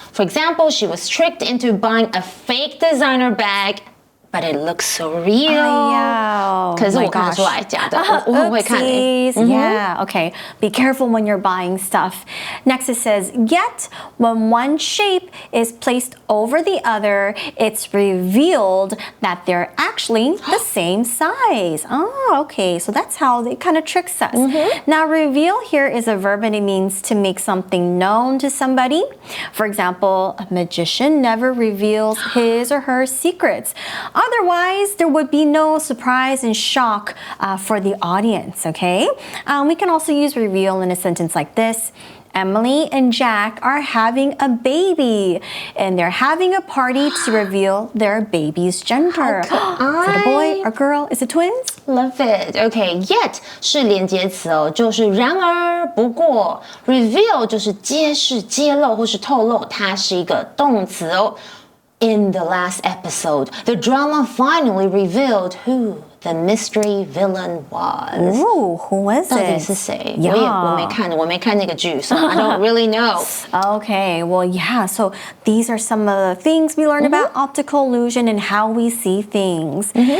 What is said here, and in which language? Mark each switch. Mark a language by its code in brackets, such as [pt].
[en] For example, she was tricked into buying a fake designer bag, but it looks so real. [zh] 可是我看得出来假的，我很会看欸。 [en] Yeah, okay. Be careful when you're buying stuff. Next it says, yet when one shape is placed over the other, it's revealed that they're actually the same size. Okay. So that's how it kind of tricks us. Now, reveal here is a verb and it means to make something known to somebody. For example, a magician never reveals his or her secrets. Otherwise, there would be no surprise and shock for the audience, okay? We can also use reveal in a sentence like this. Emily and Jack are having a baby, and they're having a party to reveal their baby's gender. Is it a boy or girl? Is it twins? Love it. [zh] Okay, yet 是连接词哦，就是然而、不过。 Reveal 就是揭示、揭露或是透露，它是一个动词哦。 [en] In the last episode, the drama finally revealed who the mystery villain was. Ooh, who was [zh] 到底 [en] it? [zh] 是谁？ [en] Yeah. [zh] 我没看那个剧 [en] so I don't really know. Okay, well, yeah, so these are some of the things we learned about optical illusion and how we see things.